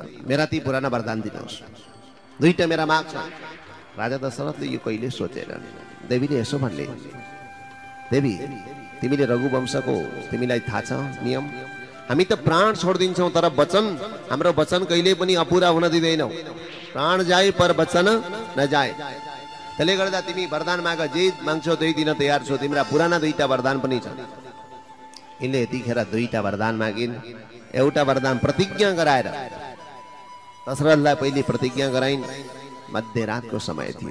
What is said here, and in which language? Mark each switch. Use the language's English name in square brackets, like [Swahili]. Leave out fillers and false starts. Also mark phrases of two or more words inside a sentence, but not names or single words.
[Nepali] मेरा ती पुराना वरदान दिनुहोस्, दुईटा मेरा माग छ। राजा दशरथले यो कहिले सोचेनन्। देवीले यसो भन्ले, देवी तिमीले रघुवंशको तिमीलाई थाहा छ नियम, हामी त प्राण छोडिदिन्छौँ तर वचन, हाम्रो वचन कहिले पनि अपुरा हुन दिँदैनौँ। [Hindi] प्राण जाए पर वचन नजाए। [Nepali] त्यसले गर्दा तिमी वरदान माग, जे माग्छौ त्यही दिन तयार छौ। तिम्रा पुराना दुईटा वरदान पनि छन्। यिनले यतिखेर दुईटा वरदान मागिन्। एउटा वरदान प्रतिज्ञा गराएर, दशरथलाई पहिले प्रतिज्ञा गराइन्। मध्यरातको समय थियो।